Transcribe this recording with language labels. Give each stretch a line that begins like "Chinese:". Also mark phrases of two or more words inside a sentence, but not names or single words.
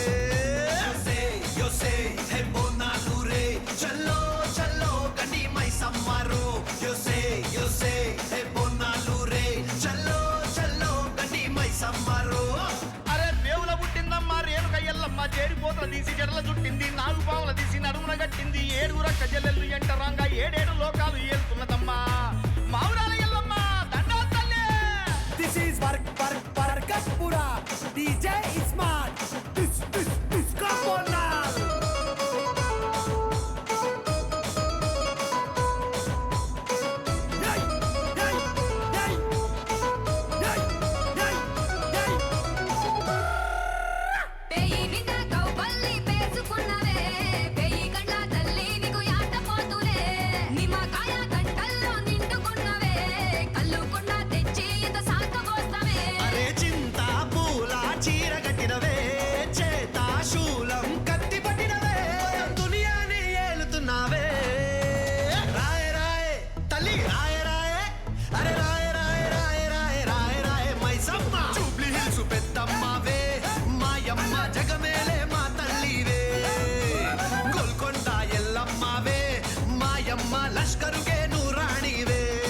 Telugu: యోసే హే బోనాలు రే చల్లో చల్లో కని మైసమ్మరో యోసే హే బోనాలు రే చల్లో చల్లో కని మైసమ్మరో అరే దేవుల పుట్టిందమ్మా రేణుక ఎల్లమ్మ చేరిపోతల తీసి జడల చుట్టింది నాలుగు పావుల తీసి నడుమున గట్టింది ఏడుగురక్క జల్లెళ్ళు ఎంటరాంగా ఏడేడు లోకాలు ఏలుతున్నదమ్మా మావురాల ఎల్లమ్మ దండాలు తల్లి.
English: This is Barkatpura. DJ Ismat. This Kaponal. Yay! Yay! Yay! Yay! Yay! Yay!
Telugu: పేయి మీద కౌబల్లి పేసుకున్నవే పేయి గంట తల్లి నీకు యాట పోతులే నిమ్మకాయ గంటల్లో నిండుకున్నవే కల్లుకుండ తెచ్చి ఇంత సాకబోస్తవే అరే చింత పూల చీర కట్టినవే చేత శూలం కత్తి పట్టినవే దునియాని ఏలుతున్నావే రాయ రాయ తల్లి రాయ రాయ అరే రాయ రాయ రాయ రాయ రాయ రాయ మైసమ్మ జూబ్లీ హిల్స్ పెద్దమ్మవే మాయమ్మ జగమేలే మా తల్లివే గోల్కొండ ఎల్లమ్మవే మాయమ్మ లష్కరుకే నూరాణివే